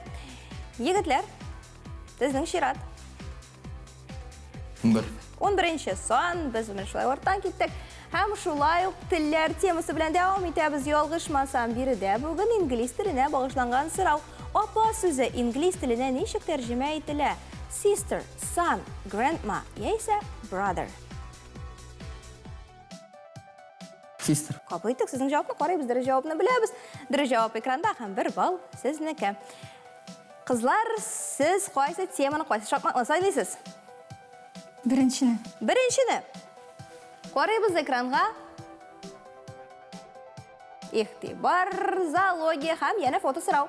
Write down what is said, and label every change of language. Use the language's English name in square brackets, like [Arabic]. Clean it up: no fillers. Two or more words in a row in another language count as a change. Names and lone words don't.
[Tatar] Егетләр, сезнең чират. 11. 11-нче сан, без менә шулай ортан киттек. Һәм шулай ук телләр темасы белән дәвам итәбез. Ялгышмасам, биредә бүген инглиз теленә багышланган сорау. Апа сүзе инглиз теленә ничек тәрҗемә ителә? [English] Sister, son, grandma, яисә brother. Sister. [Tatar] Кабул итик, сезнең җавапны карыйбыз, дөрес җавапны беләбез. Дөрес җавап экранда һәм 1 балл сезнеке. Кызлар, сез кайсы теманы, кайсы шахматны сайлыйсыз? Беренчене. Беренчене. Карыйбыз экранга. Игътибар, зоология һәм яна фото сорау.